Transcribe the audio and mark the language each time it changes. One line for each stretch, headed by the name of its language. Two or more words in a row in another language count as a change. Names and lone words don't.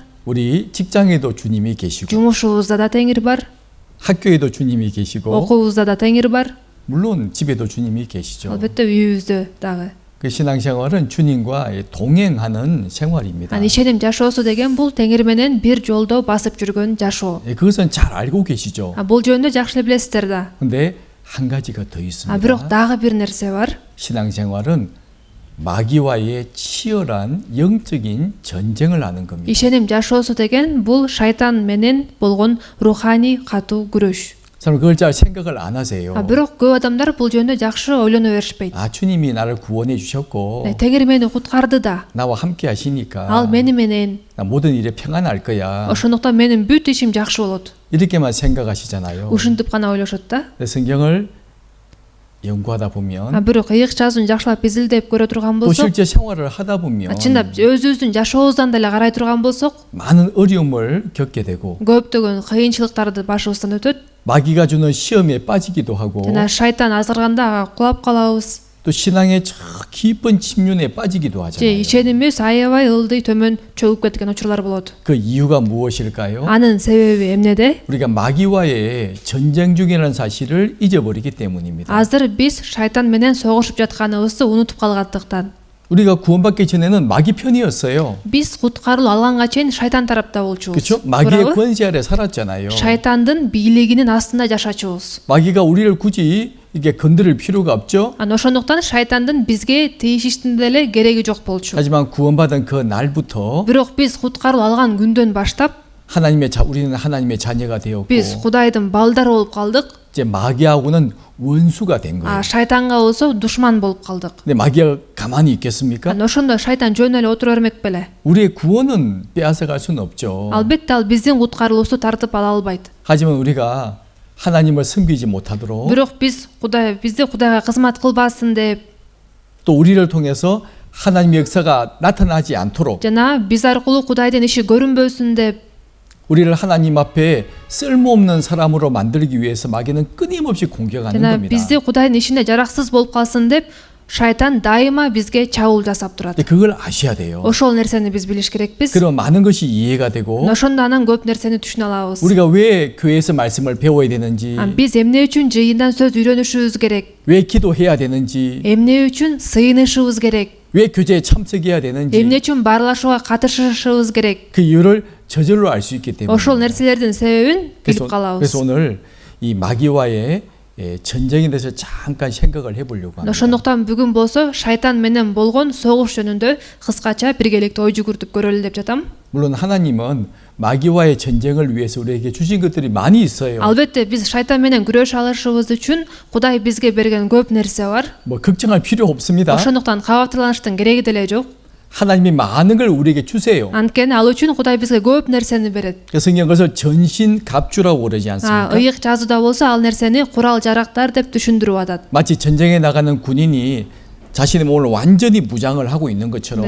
Korean: 우리 직장에도 주님이 계시고
Kyrgyz: жумушубузда да Теңир бар,
Korean: 학교에도 주님이 계시고
Kyrgyz: окуубузда да Теңир бар,
Korean: 물론 집에도 주님이 계시죠.
Kyrgyz: албетте үйүбүздө дагы.
Korean: 그 신앙생활은 주님과 동행하는 생활입니다.
Kyrgyz: Ишеним жашоосу деген бул Теңир менен бир жолдо басып жүргөн жашоо.
Korean: 그것은 잘 알고 계시죠.
Kyrgyz: Бул жөнүндө жакшы эле билесиздер да.
Korean: 근데 한 가지가 더 있습니다.
Kyrgyz: Бирок дагы бир нерсе бар.
Korean: 신앙생활은 마귀와의 치열한 영적인 전쟁을 하는 겁니다.
Kyrgyz: Ишеним жашоосу деген бул шайтан менен болгон руханий катуу күрөш.
Korean: 사람 그걸 잘 생각을 안 하세요.
Kyrgyz: Бирок көп адамдар бул жөнүндө жакшы ойлоно беришпейт.
Korean: 주님이 나를 구원해 주셨고
Kyrgyz: Теңир мени куткарды да.
Korean: 나와 함께 하시니까
Kyrgyz: Ал мени менен.
Korean: 나 모든 일에 평안할 거야.
Kyrgyz: Ошондуктан менин бүт ишим жакшы болот.
Korean: 이렇게만 생각하시잖아요.
Kyrgyz: Ушинтип гана ойлошот да.
Korean: 성경을 연구하다 보면
Kyrgyz: Бирок ыйык жазуун жакшылап изилдеп көрө турган
Korean: 또
Kyrgyz: болсок,
Korean: 실제 생활을 하다 보면
Kyrgyz: чындап өзүбүздүн жашообуздан деле карай турган болсок,
Korean: 많은 어려움을 겪게 되고
Kyrgyz: көптөгөн кыйынчылыктарды башыбыздан өтөт.
Korean: 마귀가 주는 시험에 빠지기도 하고
Kyrgyz: жана шайтан азырганда ага кулап калабыз.
Korean: 또 신앙의 저 깊은 침륜에 빠지기도
Kyrgyz: же
Korean: 하잖아요.
Kyrgyz: ишенимибиз аябай ылдый төмөн чөгүп кеткен учурлар болот.
Korean: 그 이유가 무엇일까요?
Kyrgyz: Анын себеби эмнеде?
Korean: 우리가 마귀와의 전쟁 중이라는 사실을 잊어버리기 때문입니다.
Kyrgyz: Азыр биз шайтан менен согушуп жатканыбызды унутуп калгандыктан.
Korean: 우리가 구원받기 전에는 마귀 편이었어요.
Kyrgyz: Биз куткарылып алганга чейин шайтан тарапта болчубуз.
Korean: 그렇죠? 마귀의 권세 아래 살았잖아요.
Kyrgyz: Шайтандын бийлигинин астында жашачубуз.
Korean: 마귀가 우리를 굳이 이게 건드릴 필요가 없죠.
Kyrgyz: Ошондуктан шайтандын бизге тийишиштин деле кереги жок болчу.
Korean: 하지만 구원받은 그 날부터
Kyrgyz: Бирок биз куткарылып алган күндөн баштап
Korean: 우리는 하나님의 자녀가 되었고
Kyrgyz: биз Кудайдын балдары болуп калдык.
Korean: 이제 마귀하고는 원수가 된 거예요.
Kyrgyz: Шайтанга болсо душман болуп калдык.
Korean: 근데 마귀가 가만히 있겠습니까?
Kyrgyz: Ошондо шайтан жөн эле отура бермек беле.
Korean: 우리의 구원은 빼앗아갈 수는 없죠.
Kyrgyz: Албетте ал биздин куткарылуубузду тартып ала албайт.
Korean: 하지만 우리가 하나님을 섬기지 못하도록
Kyrgyz: Бирок бизди Кудайга кызмат кылбасын деп
Korean: 또 우리를 통해서 하나님의 역사가 나타나지 않도록
Kyrgyz: жана биз аркылуу Кудайдын иши көрүнбөсүн деп
Korean: 우리를 하나님 앞에 쓸모없는 사람으로 만들기 위해서 마귀는 끊임없이 공격하는
Kyrgyz: жана
Korean: 겁니다.
Kyrgyz: бизди Кудайдын ишине жараксыз болуп калсын деп шайтан дайыма бизге чабуул жасап турат.
Korean: 근데 그걸 아셔야 돼요.
Kyrgyz: Ошол нерсени биз билиш керекпиз.
Korean: 그럼 많은 것이 이해가 되고
Kyrgyz: Ошондо анан көп нерсени түшүнө алабыз.
Korean: 우리가 왜 교회에서 말씀을 배워야 되는지
Kyrgyz: Биз эмне үчүн жыйындан сөз үйрөнүшүбүз керек?
Korean: 왜 기도해야 되는지
Kyrgyz: Эмне үчүн сыйынышыбыз керек?
Korean: 왜 교제에 참석해야 되는지
Kyrgyz: Эмне үчүн баарлашууга катышышыбыз керек?
Korean: 그 이유를 저절로 알 수 있기 때문에
Kyrgyz: Ошол нерселердин себебин билип калабыз.
Korean: 그래서 오늘 이 마귀와의 전쟁에 대해서 잠깐 생각을 해보려고 합니다.
Kyrgyz: Ошондуктан бүгүн болсо шайтан менен болгон согуш жөнүндө кыскача биргеликте ой жүгүртүп көрөлү деп жатам.
Korean: 물론 하나님은 마귀와의 전쟁을 위해서 우리에게 주신 것들이 많이 있어요.
Kyrgyz: Албетте биз шайтан менен күрөш алышыбыз үчүн Кудай бизге берген көп нерсе бар.
Korean: 뭐 걱정할 필요 없습니다.
Kyrgyz: Ошондуктан кабатталаныштын кереги деле жок.
Korean: 하나님이 많은 걸 우리에게 주세요.
Kyrgyz: Анткени ал үчүн Кудай бизге көп нерсени берет.
Korean: 그 성경 그래서 전신갑주라고 그러지 않습니까?
Kyrgyz: ыйык жазууда болсо ал нерсени курал жарактар деп түшүндүрүп атат.
Korean: 마치 전쟁에 나가는 군인이 자신의 몸을 완전히 무장을 하고 있는 것처럼